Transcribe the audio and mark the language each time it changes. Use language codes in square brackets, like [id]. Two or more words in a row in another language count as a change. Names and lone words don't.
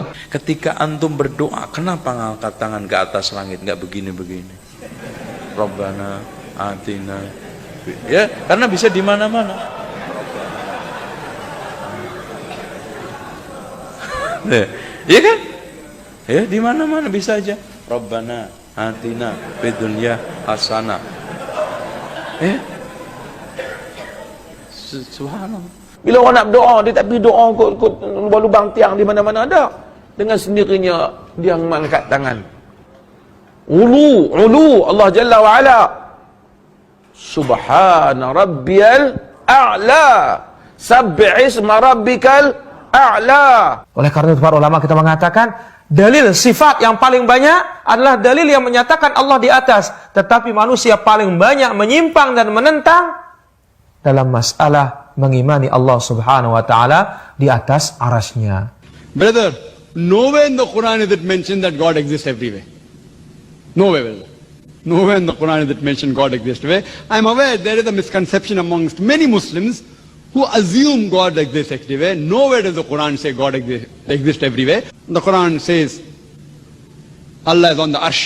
[id] Ketika antum berdoa, kenapa ngangkat tangan ke atas langit, nggak begini-begini? [ar] ربنا آتنا, [id] ya karena bisa di mana-mana. Iya kan? Ya di mana-mana bisa aja. [ar] ربنا آتنا في الدنيا حسنة. [id] Subhanallah. [ms] Bila orang nak doa, dia tak pergi doa kot lubang tiang di mana-mana ada. [id] Dengan sendirinya dia mengangkat tangan. [ar] علو الله جل وعلا. سبحان ربي الأعلى. سبح اسم ربك الأعلى. [id] Oleh karena itu para ulama kita mengatakan dalil sifat yang paling banyak adalah dalil yang menyatakan Allah di atas. Tetapi manusia paling banyak menyimpang dan menentang dalam masalah mengimani Allah [ar] سبحانه وتعالى [id] di atas arasnya. [en] Brother, nowhere in the Quran is it mentioned that God exists everywhere. Nowhere, brother. Nowhere in the Quran is it mentioned God exists everywhere. I am aware there is a misconception amongst many Muslims who assume God exists everywhere. Nowhere does the Quran say God exists everywhere. The Quran says Allah is on the arsh.